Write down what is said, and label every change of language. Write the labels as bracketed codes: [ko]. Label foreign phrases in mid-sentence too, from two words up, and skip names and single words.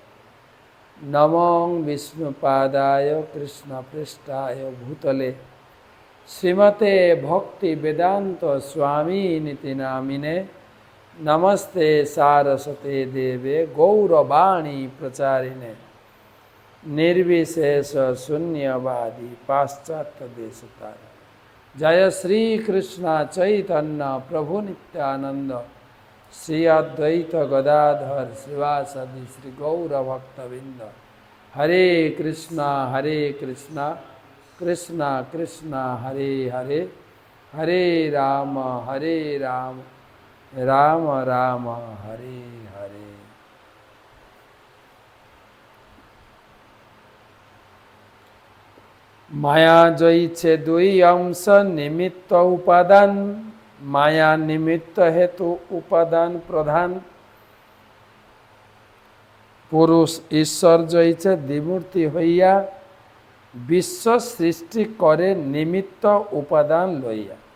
[sa] নমঃ বিষ্ণুপাদায় কৃষ্ণ পৃষ্ঠায় ভূতলে শ্রীমতে ভক্তি বেদান্ত স্বামী নীতি নামিনে। নমস্তে সারস্বতে দেবে গৌরবাণী প্রচারিণে, निर्विशेष शून्यवादी पाश्चात्य देशतार। जय श्री कृष्ण चैतन्य प्रभु नित्यानंद, श्री अद्वैत गदाधर श्रीवासदि श्री गौर भक्तविंद। हरे कृष्णा कृष्णा कृष्णा हरे हरे, हरे राम राम राम हरे हरे। [bn] মায়া জয়ীছে দুই অংশ, নিমিত্ত উপাদান। মায়া নিমিত্ত হেতু, উপাদান প্রধান। পুরুষ ঈশ্বর জয়ীছে দ্বিমূর্তি হইয়া, বিশ্ব সৃষ্টি করে নিমিত্ত উপাদান লইয়া।